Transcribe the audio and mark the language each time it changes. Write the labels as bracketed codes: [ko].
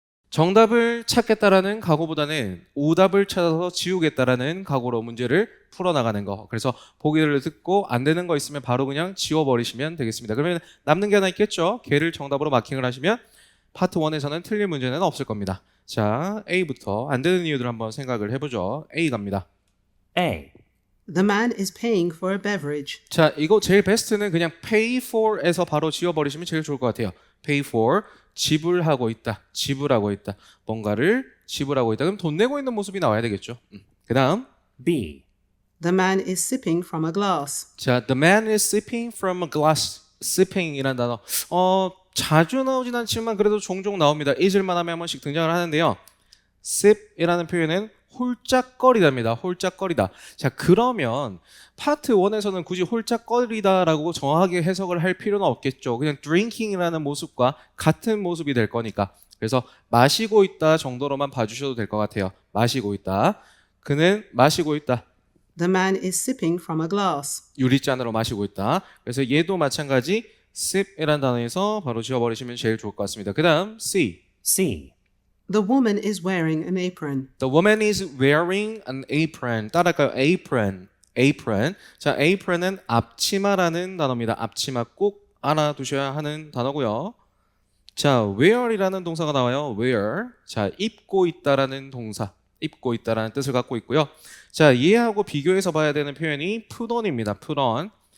[ko] 정답을 찾겠다라는 각오보다는 오답을 찾아서 지우겠다라는 각오로 문제를 풀어나가는 거. 그래서 보기를 듣고 안 되는 거 있으면 바로 그냥 지워버리시면 되겠습니다. 그러면 남는 게 하나 있겠죠? 걔를 정답으로 마킹을 하시면 파트 1에서는 틀린 문제는 없을 겁니다. 자, A부터 안 되는 이유들 한번 생각을 해보죠. A 갑니다. A. [en] The man is paying for a beverage. [ko] 자, 이거 제일 베스트는 그냥 pay for에서 바로 지워버리시면 제일 좋을 것 같아요. pay for, 지불하고 있다, 지불하고 있다. 뭔가를 지불하고 있다. 그럼 돈 내고 있는 모습이 나와야 되겠죠. 그 다음 B. [en] The man is sipping from a glass. 자, the man is sipping from a glass. [ko] sipping이라는 단어 자주 나오진 않지만 그래도 종종 나옵니다. 잊을만 하면 한 번씩 등장을 하는데요. sip이라는 표현은 홀짝거리다입니다. 홀짝거리다. 자, 그러면 파트 1에서는 굳이 홀짝거리다라고 정확하게 해석을 할 필요는 없겠죠. 그냥 drinking이라는 모습과 같은 모습이 될 거니까. 그래서 마시고 있다 정도로만 봐주셔도 될 것 같아요. 마시고 있다. 그는 마시고 있다. [en] The man is sipping from a glass. [ko] 유리잔으로 마시고 있다. 그래서 얘도 마찬가지 sip이라는 단어에서 바로 지워버리시면 제일 좋을 것 같습니다. 그 다음 C. C. [en] The woman is wearing an apron. The woman is wearing an apron. [ko] 따라할까요? apron. apron. 자, apron은 앞치마라는 단어입니다. 앞치마 꼭 알아두셔야 하는 단어고요. 자, wear이라는 동사가 나와요. wear. 자, 입고 있다라는 동사. 입고 있다라는 뜻을 갖고 있고요. 자, 얘하고 비교해서 봐야 되는 표현이 put on입니다. put on.